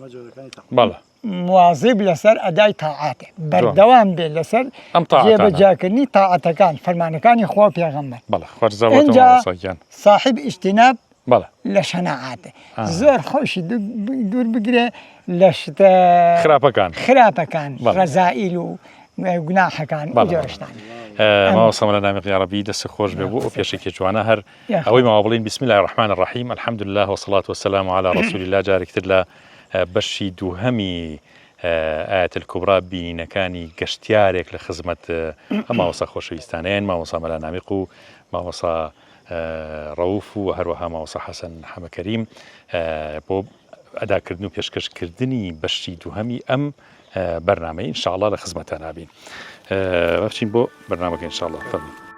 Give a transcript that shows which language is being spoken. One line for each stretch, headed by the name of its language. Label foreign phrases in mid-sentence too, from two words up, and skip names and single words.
Central Kurdish: مواظب لەسەر ئەدای تاعاتێ بەردەوام بێ لەسەر جێبەجاکردنی تاعەتەکان فەرمانەکانی خوا و پێغەمبەر ئینجا صاحب ئیجتیناب لە شەناعاتە زۆر خۆشی دوور بگرێ لە شتە خراپەکان ڕەزائیل و گوناحەکان جۆرەشتان ماوەسەم لە نامی یاڕەبی دەست خۆش بێ بوو ئەو پێشێکی جوانە هەر ئەوەی ماوە بڵین بسم
Arabic: الله الرحمن الرحیم الحمد لله والصلاة والسلام على رسول الله
Central Kurdish: جارێکتر لە بەشی دووهەمی ئاەت الکوبرا بینینەکانی گەشتیارێک لە خزمەت ئەم ماوەسا خۆشەویستانیان ماوەسا مەلا نامیق و ماوەسا ڕەوف و هەروەها ماوەسا حەسەن حەمەکەریم بۆ ئەداکردن و پێشکەشکردنی بەشی دووهەمی ئەم بەرنامەی ئینشاءالله لە خزمەتان نابین بچین بۆ بەرنامەکە ئینشاءالله فەرمووی.